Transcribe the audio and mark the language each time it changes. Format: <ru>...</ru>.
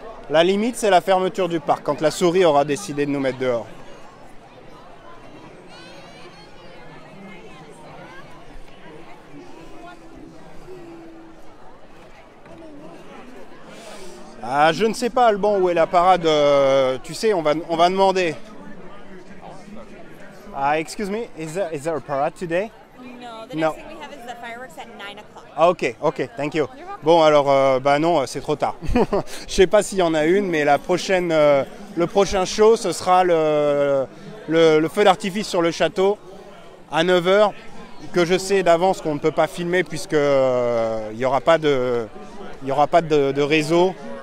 <fr>La limite, c'est la fermeture du parc, quand la souris aura décidé de nous mettre dehors. Ah, je ne sais pas, Alban, où est la parade. Tu sais, on va demander.</fr> <en>Excuse me, is there a parade today? No, the next thing we have is the fireworks at 9 o'clock. Ah, ok, thank you.</en> <fr>Bon, alors, bah non, c'est trop tard. Je sais pas s'il y en a une, mais le prochain show, ce sera le feu d'artifice sur le château à 9 h, que je sais d'avance qu'on ne peut pas filmer puisque il n'y aura pas de réseau.</fr>